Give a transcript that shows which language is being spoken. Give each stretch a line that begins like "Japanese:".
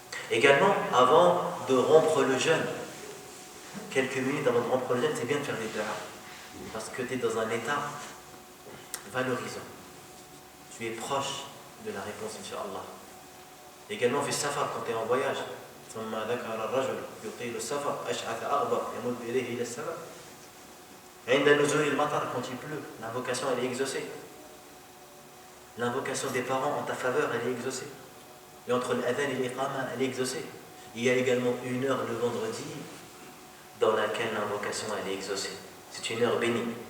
French: Également, avant de rompre le jeûne, quelques minutes avant de rompre le jeûne, c'est bien de faire des du'as. Parce que tu es dans un état valorisant. Tu es proche de la réponse, Inch'Allah. Également, fais safar quand tu es en voyage.
Arabic: ثم ذكر الرجل يطيل السفر أشعث أغبر يمد يديه إلى السماء. عند نزول المطر,
French: quand il pleut, l'invocation elle est exaucée. L'invocation des parents en ta faveur elle est exaucée. Et entre l'adhan et l'iqama elle est exaucée. Il y a également une heure le vendredi dans laquelle l'invocation elle est exaucée. C'est une heure bénie.